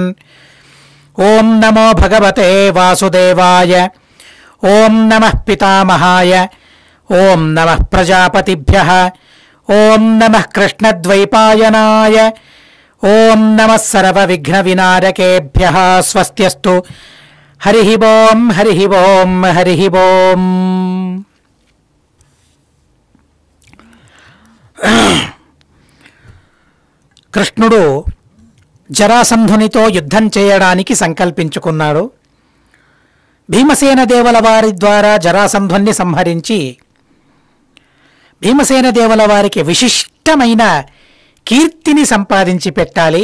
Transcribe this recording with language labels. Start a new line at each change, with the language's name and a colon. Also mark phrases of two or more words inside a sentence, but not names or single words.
Sanskrit: ओं नमो भगवते वासुदेवाय ओं नमः पितामहाय ओं नमः प्रजापतिभ्यः ओं नमः कृष्णद्वैपायनाय ओं नमः सर्वविघ्नविनारकेभ्यः। स्वस्त्यस्तु। हरिः ओं हरिः ओं हरिः ओं।
Telugu: కృష్ణుడు జరాసంధునితో యుద్ధం చేయడానికి సంకల్పించుకున్నాడు. భీమసేన దేవుల వారి ద్వారా జరాసంధుని సంహరించి భీమసేన దేవుల వారికి విశిష్టమైన కీర్తిని సంపాదించి పెట్టాలి.